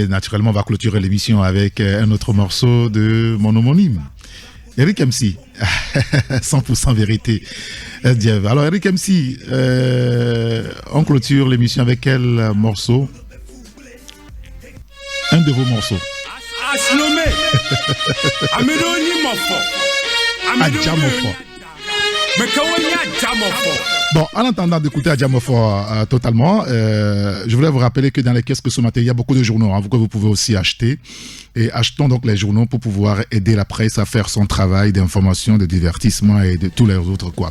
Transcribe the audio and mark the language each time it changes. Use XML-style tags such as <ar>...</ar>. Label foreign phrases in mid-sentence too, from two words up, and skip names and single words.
<fr>Naturellement, on va clôturer l'émission avec un autre morceau de mon homonyme. Eric MC, 100% vérité. S-Jev. Alors Eric MC, on clôture l'émission avec quel morceau? Un de vos morceaux. Aslomé. Amédoni Mofo. Adjamofo. Mais comment il y a Adjamofo? Bon, en attendant d'écouter Adjamofo totalement, je voulais vous rappeler que dans les kiosques ce matin, il y a beaucoup de journaux que vous pouvez aussi acheter. Et achetons donc les journaux pour pouvoir aider la presse à faire son travail d'information, de divertissement et de tous les autres quoi.</fr>